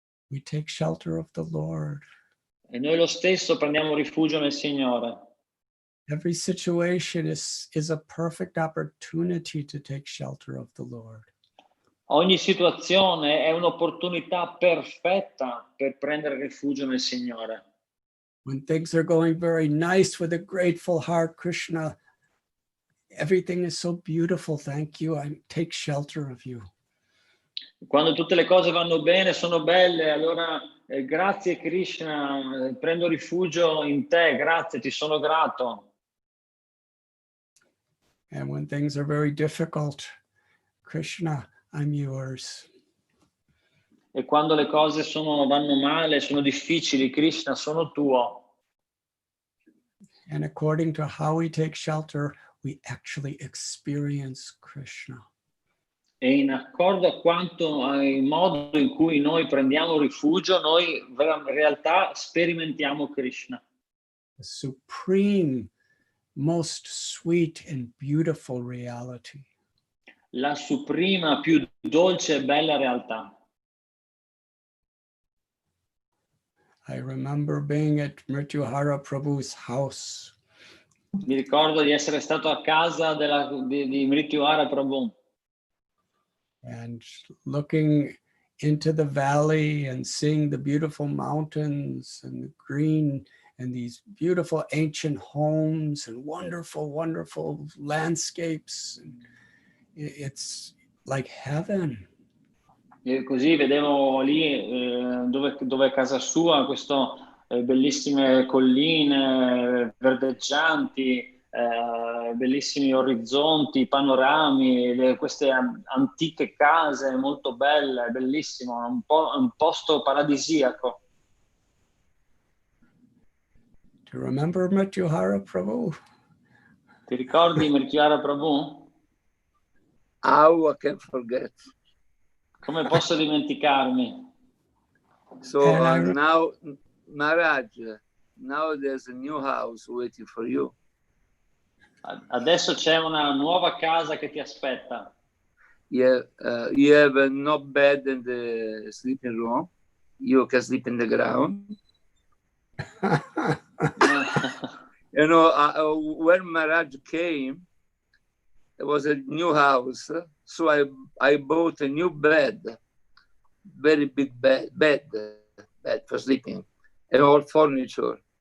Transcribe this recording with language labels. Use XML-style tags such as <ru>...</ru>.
<en>We take shelter of the Lord.</en> <it>E noi lo stesso prendiamo rifugio nel Signore.</it> <en>Every situation is a perfect opportunity to take shelter of the Lord.</en> <it>Ogni situazione è un'opportunità perfetta per prendere rifugio nel Signore.</it> <en>When things are going very nice with a grateful heart, Krishna, everything is so beautiful. Thank you. I take shelter of you.</en> <it>Quando tutte le cose vanno bene, sono belle, allora grazie Krishna, prendo rifugio in te, grazie, ti sono grato.</it> <en>And when things are very difficult, Krishna, I'm yours.</en> <it>E quando le cose vanno male, sono difficili, Krishna, sono tuo.</it> <en>And according to how we take shelter, we actually experience Krishna.</en> <it>E in accordo a il modo in cui noi prendiamo rifugio, noi in realtà sperimentiamo Krishna.</it> <en>The supreme most sweet and beautiful reality.</en> <it>La suprema, più dolce e bella realtà.</it> <en>I remember being at Mrityuhara Prabhu's house.</en> <it>Mi ricordo di essere stato a casa di Mrityuhara Prabhu.</it> <en>And looking into the valley and seeing the beautiful mountains and the green and these beautiful ancient homes and wonderful, wonderful landscapes. And it's like heaven.</en> <it>E così vedevo lì dove è casa sua, queste bellissime colline verdeggianti, bellissimi orizzonti, panorami, queste antiche case molto belle, bellissimo, un posto paradisiaco.</it> <en>Do you remember Mrityuhara Prabhu?</en> <it>Ti ricordi Mrityuhara Prabhu?</it> <en>How I can forget?</en> <it>Come posso dimenticarmi? So And</it> <en>now, Maharaj, now there's a new house waiting for you.</en> <it>Adesso c'è una nuova casa che ti aspetta.</it> <en>Yeah, you have no bed in the sleeping room. You can sleep in the ground. You know, when Maharaj came, it was a new house. So I bought a new bed, very big bed for sleeping, and all furniture.</en>